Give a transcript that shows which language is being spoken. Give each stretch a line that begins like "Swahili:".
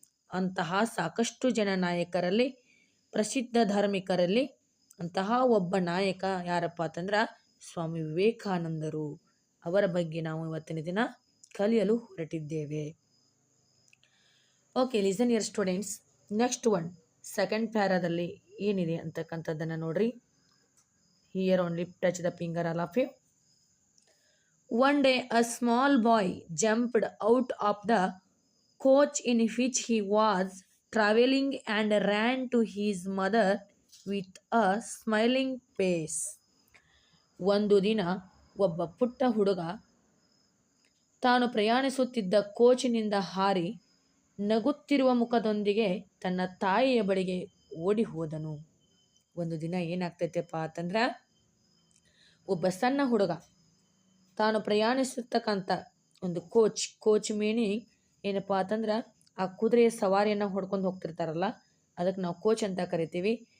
Kannada: ಅಂತಹ ಸಾಕಷ್ಟು ಜನ ನಾಯಕರಲ್ಲಿ, ಪ್ರಸಿದ್ಧ ಧಾರ್ಮಿಕರಲ್ಲಿ ಅಂತಹ ಒಬ್ಬ ನಾಯಕ ಯಾರಪ್ಪ ಅಂತಂದ್ರೆ ಸ್ವಾಮಿ ವಿವೇಕಾನಂದರು. ಅವರ ಬಗ್ಗೆ ನಾವು ಇವತ್ತಿನ ದಿನ ಕಲಿಯಲು ಹೊರಟಿದ್ದೇವೆ.
English: Okay, listen ಯರ್ students. Next one, second
Kannada: ಪ್ಯಾರಾದಲ್ಲಿ ಏನಿದೆ ಅಂತಕ್ಕಂಥದ್ದನ್ನು ನೋಡ್ರಿ.
English: Here only touch the finger all of you. One day a small boy jumped out of the coach in which he was traveling and ran to his mother with a smiling face.
Kannada: ಒಂದು ದಿನ ಒಬ್ಬ ಪುಟ್ಟ ಹುಡುಗ ತಾನು ಪ್ರಯಾಣಿಸುತ್ತಿದ್ದ ಕೋಚಿನಿಂದ ಹಾರಿ ನಗುತ್ತಿರುವ ಮುಖದೊಂದಿಗೆ ತನ್ನ ತಾಯಿಯ ಬಳಿಗೆ ಓಡಿ ಹೋದನು. ಒಂದು ದಿನ ಏನಾಗ್ತೈತೆಪ್ಪ ಅಂತಂದ್ರೆ ಒಬ್ಬ ಸಣ್ಣ ಹುಡುಗ ತಾನು ಪ್ರಯಾಣಿಸತಕ್ಕಂಥ ಒಂದು ಕೋಚ್ ಮೀನಿಂಗ್ ಏನಪ್ಪ ಅಂತಂದ್ರೆ ಆ ಕುದುರೆಯ ಸವಾರಿಯನ್ನು ಹೊಡ್ಕೊಂಡು ಹೋಗ್ತಿರ್ತಾರಲ್ಲ, ಅದಕ್ಕೆ ನಾವು ಕೋಚ್ ಅಂತ ಕರಿತೀವಿ.